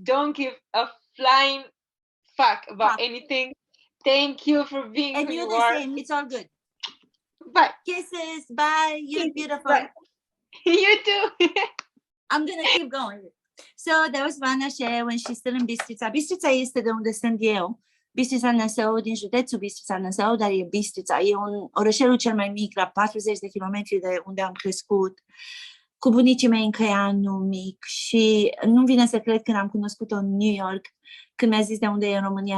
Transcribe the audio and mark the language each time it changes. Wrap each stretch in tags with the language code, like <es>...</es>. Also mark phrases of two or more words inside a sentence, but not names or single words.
<en>Don't give a flying fuck about anything. Thank you for being And who you you the are. same. It's all good. Bye. Kisses. Bye. You're Kisses, beautiful. bye. You too. I'm going to keep going. So that was Vana share when she's still in Bistrița.</en> <ro>Bistrița este de unde sunt eu. Bistrița Năsău, din județul Bistrița Năsău, dar e Bistrița. E orășelul cel mai mic, la 40 de kilometri de unde am crescut, cu bunicii mei în Căianul mic. Și nu vine să cred când am cunoscut-o în New York, când mi-a zis de unde e în România.</ro>